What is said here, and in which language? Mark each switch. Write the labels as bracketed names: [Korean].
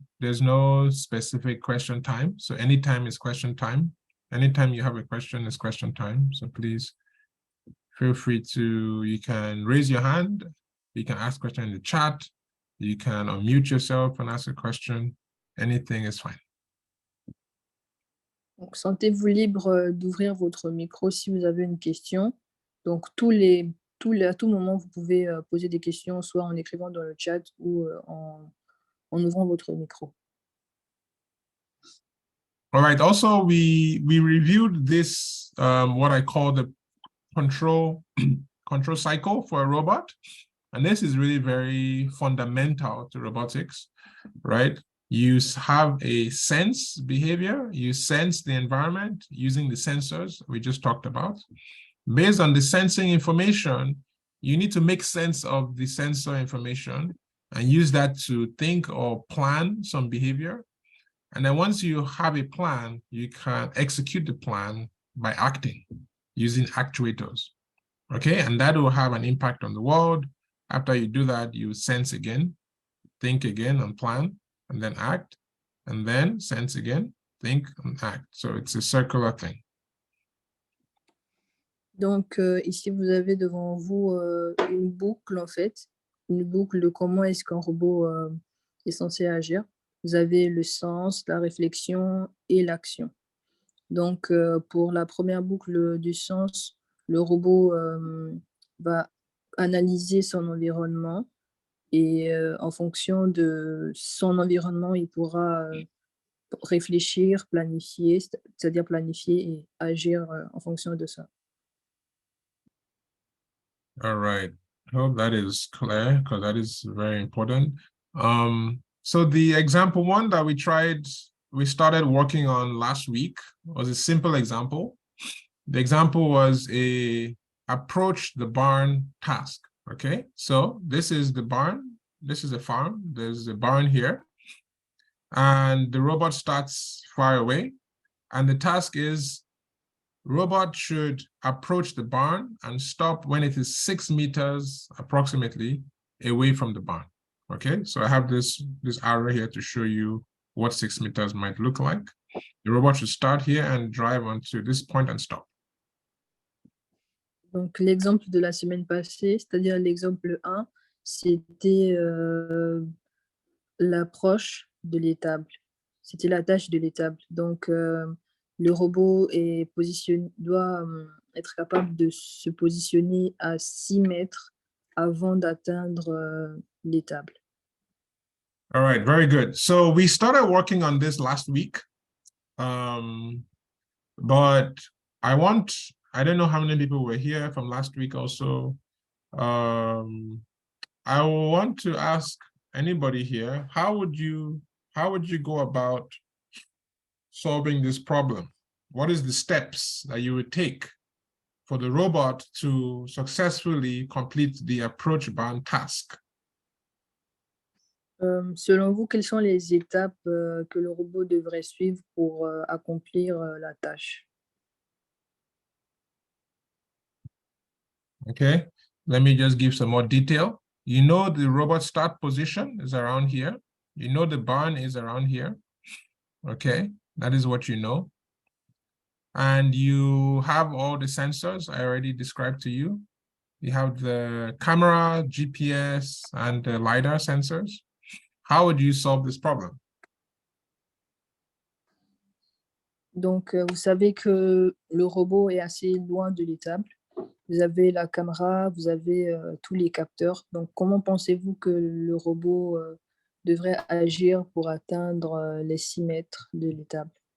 [English] There's no specific question time, so anytime is question time. Anytime you have a question is question time, so please feel free you can raise your hand, you can ask question in the chat, you can unmute yourself and ask a question, anything is fine. [French] Donc, sentez-vous libre d'ouvrir votre micro si vous avez une question. Donc, tous les à tout moment, vous pouvez poser des questions, soit en écrivant dans le chat ou en ouvrant votre micro. [English] All right. Also, we reviewed this, what I call the control cycle for a robot. And this is really very fundamental to robotics, right? You have a sense behavior, you sense the environment using the sensors we just talked about. Based on the sensing information, you need to make sense of the sensor information and use that to think or plan some behavior. And then once you have a plan, you can execute the plan by acting using actuators. Okay, and that will have an impact on the world. After you do that, you sense again, think again and plan, and then act, and then sense again, think and act. So it's a circular thing. [French] Donc ici, vous avez devant vous une boucle, en fait, une boucle de comment est-ce qu'un robot est censé agir. Vous avez le sens, la réflexion et l'action. Donc pour la première boucle du sens, le robot va analyser son environnement et en fonction de son environnement, il pourra réfléchir, planifier, c'est-à-dire planifier et agir en fonction de ça. [English] All right. I hope that is clear because that is very important. So the example one that we started working on last week was a simple example. The example was a approach the barn task. Okay, so this is the barn. This is a farm. There's a barn here. And the robot starts far away. And the task is robot should approach the barn and stop when it is 6 meters approximately away from the barn. Okay, so I have this arrow here to show you what 6 meters might look like. The robot should start here and drive onto this point and stop. [French] Donc l'exemple de la semaine passée, c'est-à-dire l'exemple 1, c'était l'approche de l'étable. C'était la tâche de l'étable. Donc le robot doit être capable de se positionner à 6 mètres avant d'atteindre l'étable. [English] All right, very good. So we started working on this last week, but I don't know how many people were here from last week also. I want to ask anybody here, how would you go about solving this problem? What is the steps that you would take for the robot to successfully complete the approach barn task? [French] Selon vous, quelles sont les étapes que le robot devrait suivre pour accomplir la tâche? [English] Okay, let me just give some more detail. You know the robot start position is around here. You know the barn is around here. Okay, that is what you know. And you have all the sensors I already described to you. You have the camera, GPS, and the LiDAR sensors. How would you solve this problem? [French] Donc, vous savez que le robot est assez loin de l'étable. Vous avez la caméra, vous avez tous les capteurs. Donc, comment pensez-vous que le robot devrait agir pour atteindre les 6 mètres de l'étable?